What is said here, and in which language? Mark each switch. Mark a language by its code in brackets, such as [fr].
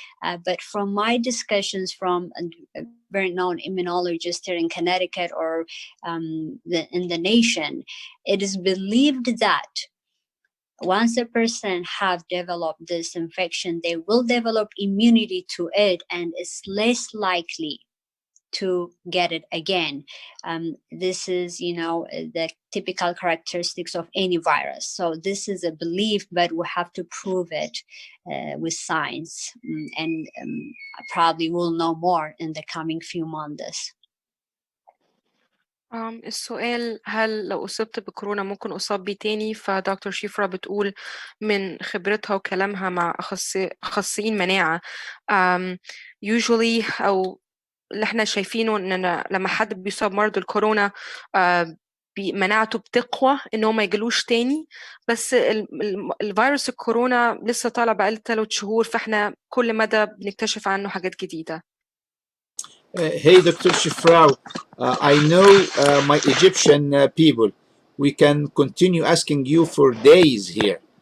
[en] But from my discussions from a very known immunologist here in Connecticut or in the nation, it is believed that once a person have developed this infection, they will develop immunity to it and it's less likely to get it again. This is, the typical characteristics of any virus. So this is a belief, but we have to prove it with science, and probably we'll know more in the coming few months. [ar] السؤال: هل لو أصبت بكورونا ممكن أصاب بيه تاني؟ فدكتور شيفرا بتقول من خبرتها وكلامها مع أخصائيين مناعة usually أو اللي احنا شايفينه إن لما حد بيصاب مرض الكورونا مناعته بتقوى إن هو ما يجلوش تاني، بس الفيروس الكورونا لسه طالع بقاله 3 شهور، فاحنا كل مدى بنكتشف عنه حاجات جديدة. [en] Hey, Dr. Shifrau, I know my Egyptian people. We can continue asking you for days here.